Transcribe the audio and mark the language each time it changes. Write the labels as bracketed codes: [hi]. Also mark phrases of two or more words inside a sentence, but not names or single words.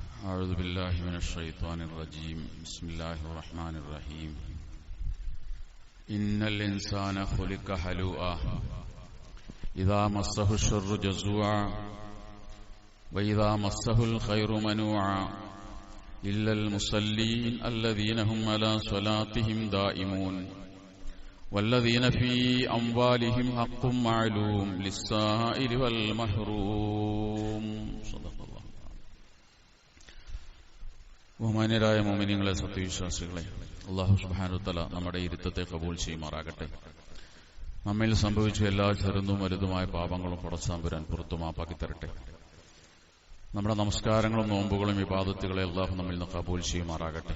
[ar] أعوذ بالله من الشيطان الرجيم بسم الله الرحمن الرحيم إن الإنسان خلق هلوعا إذا مسه الشر جزوعا وإذا مسه الخير منوعا إلا المصلين الذين هم على صلاتهم دائمون والذين في أموالهم حق معلوم للسائل والمحروم صدق الله. [ml] ബഹുമാന്യരായ മുഅ്മിനീങ്ങളെ, സത്യവിശ്വാസികളെ, അല്ലാഹു സുബ്ഹാനഹു വ തആല നമ്മുടെ ഇരുത്തത്തെ കബൂൽ ചെയ്യുമാറാകട്ടെ. നമ്മിൽ സംഭവിച്ച എല്ലാ ചെറുതും വലുതുമായ പാപങ്ങളും പടച്ചതമ്പുരാൻ പുറത്തു മാപ്പാക്കി തരട്ടെ. നമ്മുടെ നമസ്കാരങ്ങളും നോമ്പുകളും ഇബാദത്തുകളെ അല്ലാഹു നമ്മിൽ നിന്ന് കബൂൽ ചെയ്യുമാറാകട്ടെ.